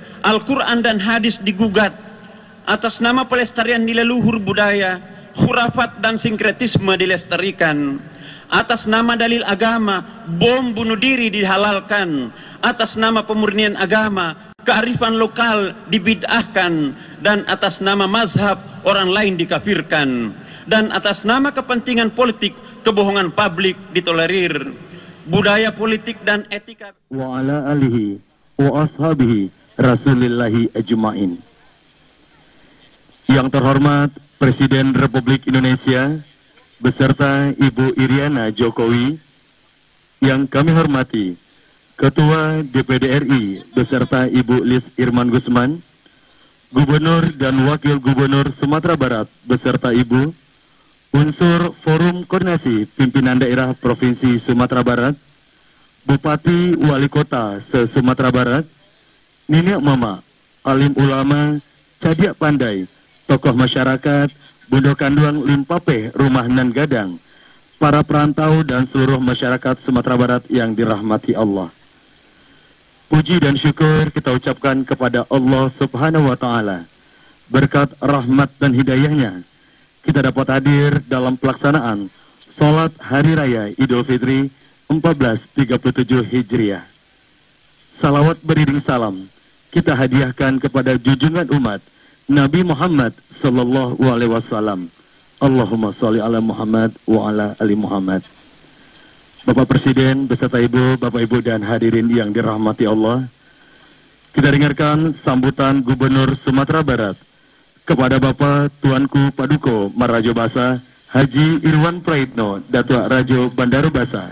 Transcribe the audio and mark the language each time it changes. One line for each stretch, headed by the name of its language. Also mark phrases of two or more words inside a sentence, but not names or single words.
Indonesian: Al-Quran dan hadis digugat, atas nama pelestarian nilai luhur budaya, khurafat dan sinkretisme dilestarikan, atas nama dalil agama, bom bunuh diri dihalalkan, atas nama pemurnian agama, kearifan lokal dibid'ahkan, dan atas nama mazhab orang lain dikafirkan, dan atas nama kepentingan politik kebohongan publik ditolerir. Budaya politik dan etika
Arabic: وعلى آله وأصحابه رسول الله أجمعين.
Indonesian: Yang terhormat Presiden Republik Indonesia beserta Ibu Iriana Jokowi, yang kami hormati Ketua DPD RI beserta Ibu Lis Irman Gusman, Gubernur dan Wakil Gubernur Sumatera Barat beserta Ibu, unsur Forum Koordinasi Pimpinan Daerah Provinsi Sumatera Barat, Bupati Wali Kota se-Sumatera Barat, Nenek Mama, alim ulama,
Minangkabau: cadiak pandai,
Indonesian: tokoh masyarakat, Bondo Kanduang Limpape, Rumah Nan Gadang, para perantau dan seluruh masyarakat Sumatera Barat yang dirahmati Allah. Puji dan syukur kita ucapkan kepada Allah
Arabic: سبحانه وتعالى.
Indonesian: Berkat rahmat dan hidayahnya, kita dapat hadir dalam pelaksanaan Salat Hari Raya Idul Fitri 1437 Hijriah. Salawat beriring salam kita hadiahkan kepada junjungan umat Nabi Muhammad
Arabic: صلى الله عليه وسلم. اللهم صل على محمد وعلى آل محمد.
Indonesian: Bapak Presiden beserta Ibu, Bapak Ibu dan hadirin yang dirahmati Allah, kita dengarkan sambutan Gubernur Sumatera Barat kepada Bapak Tuanku Paduko Marajo Basa Haji Irwan Praitno Datua Rajo Bandaro Basa.